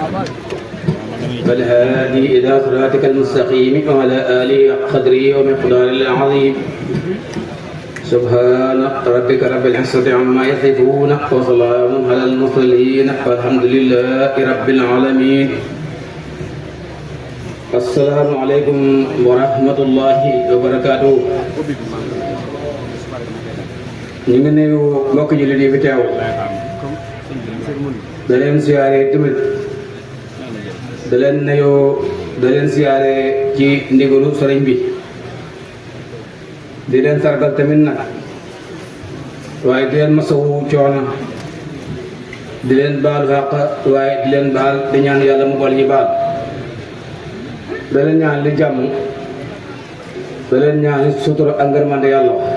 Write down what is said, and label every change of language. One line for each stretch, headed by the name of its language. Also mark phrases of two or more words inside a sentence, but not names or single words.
Arabic: والهادي إلى صراطك المستقيم وعلى آله قدره ومقداره العظيم سبحان ربك رب العزة عما يصفون وسلام على المرسلين والحمد لله رب العالمين السلام عليكم ورحمة الله وبركاته
Wolof: ñu ngi nuyu mbokk jullit yi fi teew da leen siyaare tamit da leen nuyu da leen siyaare ci ndigalu sëriñ bi di leen sargal tamit nag waaye di leen masawu coono di leen baal xàq waaye di leen baal di ñaan yàlla mu boole ñu baal da leen ñaan li jàmm da leen ñaan li sutura ak ngërmande yàlla